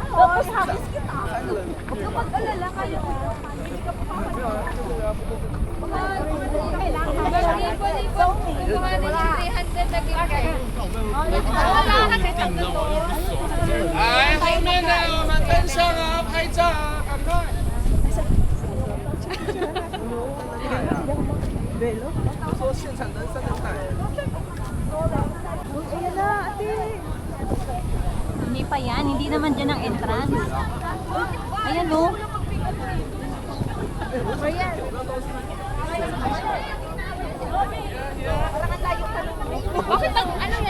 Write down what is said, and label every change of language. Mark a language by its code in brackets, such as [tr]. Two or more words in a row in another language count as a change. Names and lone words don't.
[tl] Tapos habis kita. Huwag ka mag-alala kayo. Hindi ka pa [zh] 来，后面的我们跟上啊，拍照啊，赶快！说现场人山人海。 [tl] Ayan na, ate. Hindi pa yan, hindi naman dyan ang entrance. Ayan o. Ayan. Bakit ano yan?